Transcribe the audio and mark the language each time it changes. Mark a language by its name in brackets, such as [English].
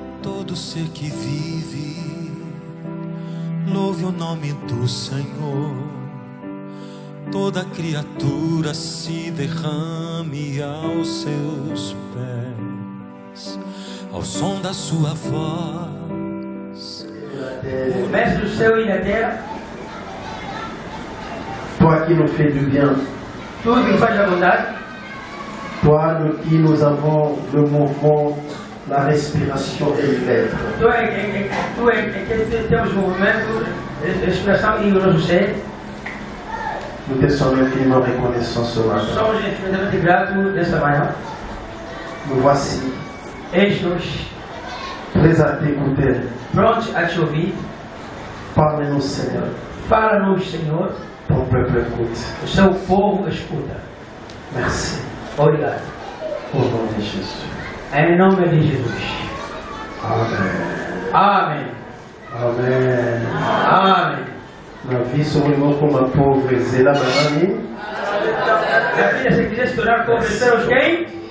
[Portuguese] Todo ser que vive, louve o nome do Senhor. Toda criatura se derrame aos seus pés, ao som da sua voz. O mestre do céu e da terra, [French] Toi qui nous fais du bien, [Portuguese] tu que faz a bondade, [French] toi qui nous avons le mouvement, la respiration et l'être. [Portuguese] tu que temos movimento, respiração e o nosso ser. [French] Nous te sommes infiniment reconnaissants ce matin. [Portuguese] Somos infinitamente gratos desta manhã. [French] Nous voici [Portuguese] Eis-nos [French] prêts à t'écouter. [Portuguese] prontos a te ouvir. [French] Parle-nous, Seigneur. [Portuguese] Fala-nos, Senhor. [French] Ton peuple écoute. [Portuguese] O seu povo escuta. [French] Merci. [Portuguese] Obrigado. [French] Au nom de Jésus. [Portuguese] Em nome de Jesus. [French] Amen. [Portuguese] Amém. [French] Amen. [Portuguese] Amém. [French] Ma vie seulement comme un pauvre Zéla Manani. [Portuguese] Minha filha, se quiser se tornar pobre, será quem?